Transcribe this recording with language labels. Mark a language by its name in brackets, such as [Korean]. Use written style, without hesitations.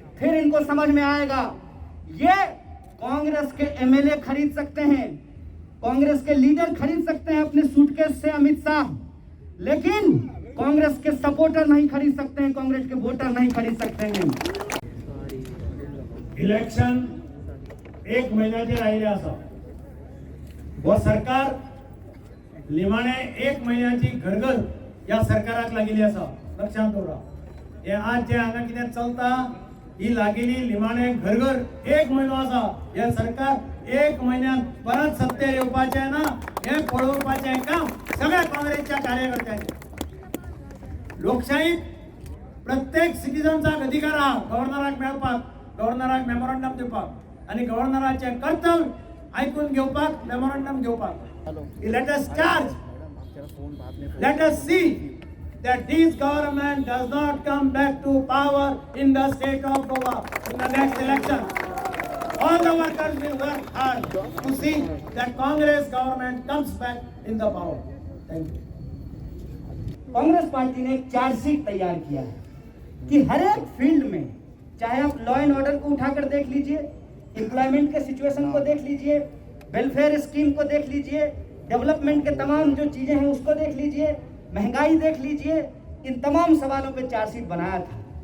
[Hindi] फिर इनको समझ में आएगा ये कांग्रेस के एमएलए खरीद सकते हैं, कांग्रेस के लीडर खरीद सकते हैं अपने सूटकेस से अमित शाह, लेकिन कांग्रेस के सपोर्टर नहीं खरीद सकते हैं, कांग्रेस के वोटर नहीं खरीद सकते हैं। [Konkani] इलेक्शन एक महिन्याचे राहिले असा व सरकार लिमाणे एक महिन्याची घरघर या सरकाराक लागली असा लक्षात दवरा। हे आज जे हांगा कितें चलता ही लागेली लिमाणे घरघर एक महिनो असा। हे सरकार एक महिन्यात परत सत्तेर येवपाचे ना हे पळोवपाचे काम सगळ्या काँग्रेसच्या कार्यकर्त्यांचे। लोकशाहीत प्रत्येक सिटीजनचा अधिकार हा गव्हर्नराक मेळपाक, गव्हर्नराक मेमोरंडम दिवपाक आणि गव्हर्नराचे कर्तव्य ऐकून घेवपाक, मेमोरंडम घेवपाक। [English] Let us charge, let us see that this government does not come back to power in the state of Goa in the next election. All the workers will work hard to see that Congress government comes back in the power. Thank you. [Hindi] Congress party ने एक chargesheet तैयार किया है कि हर एक field में, चाहे आप लॉ एंड ऑर्डर को उठाकर देख लीजिए, एम्प्लॉयमेंट के सिचुएशन को देख लीजिए, वेलफेयर स्कीम को देख लीजिए, डेवलपमेंट के तमाम जो चीजें हैं उसको देख लीजिए, महंगाई देख लीजिए, इन तमाम सवालों पे चार्जशीट बनाया था।